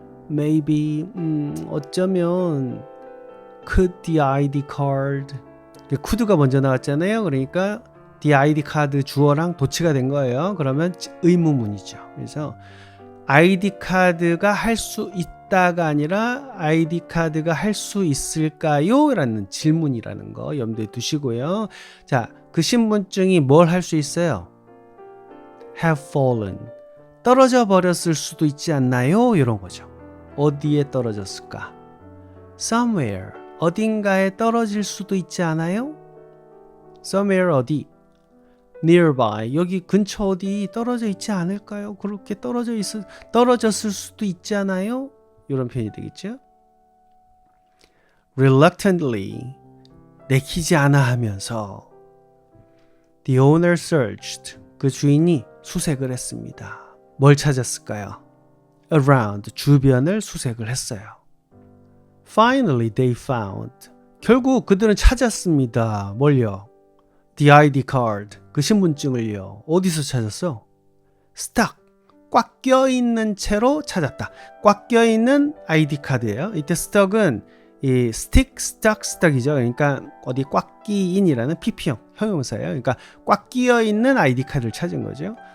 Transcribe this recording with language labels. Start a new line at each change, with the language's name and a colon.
Korean: Maybe 어쩌면
English: could the ID card
Korean: could가 먼저 나왔잖아요. 그러니까 the ID 카드 주어랑 도치가 된 거예요. 그러면 의문문이죠. 그래서 ID 카드가 할 수 있다가 아니라 ID 카드가 할 수 있을까요? 라는 질문이라는 거 염두에 두시고요. 자, 그 신분증이 뭘 할 수 있어요?
English: have fallen.
Korean: 떨어져 버렸을 수도 있지 않나요? 이런 거죠. 어디에 떨어졌을까? Somewhere. 어딘가에 떨어질 수도 있지 않아요? Somewhere 어디?
English: Nearby.
Korean: 여기 근처 어디 떨어져 있지 않을까요? 그렇게 떨어졌을 수도 있지 않아요? 이런 표현이 되겠죠? Reluctantly. 내키지 않아 하면서
English: The owner searched.
Korean: 그 주인이 수색을 했습니다. 뭘 찾았을까요? Around, 주변을 수색을 했어요.
English: Finally they found.
Korean: 결국 그들은 찾았습니다. 뭘요?
English: The ID card,
Korean: 그 신분증을요. 어디서 찾았어? Stuck, 꽉 껴있는 채로 찾았다. 꽉 껴있는 ID 카드예요. 이때 stuck은 이 stick, stuck이죠. 그러니까 어디 꽉 끼인이라는 PP형, 형용사예요. 그러니까 꽉 끼어있는 ID 카드를 찾은 거죠.